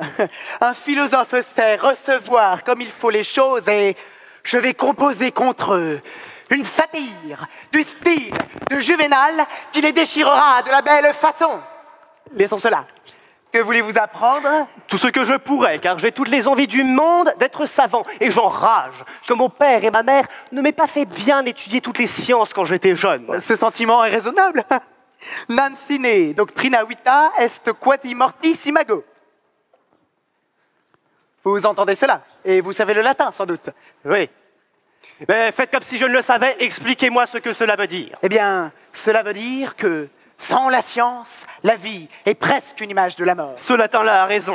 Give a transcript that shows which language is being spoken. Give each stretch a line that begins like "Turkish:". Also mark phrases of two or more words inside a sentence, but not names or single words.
French: Un philosophe sait recevoir comme il faut les choses et je vais composer contre eux une satire du style de Juvénal qui les déchirera de la belle façon. Laissons cela. Que voulez-vous apprendre? Tout ce que je pourrais, car j'ai toutes les envies du monde d'être savant. Et j'enrage que mon père et ma mère ne m'aient pas fait bien étudier toutes les sciences quand j'étais jeune. Ce sentiment est raisonnable.
Latin: Non sine doctrina vita est quasi mortis imago.
French: Vous entendez cela? Et vous savez le latin, sans doute. Oui. Mais faites comme si je ne le savais, expliquez-moi ce que cela veut dire. Eh bien, cela veut dire que sans la science, la vie est presque une image de la mort. Ce latin-là a raison.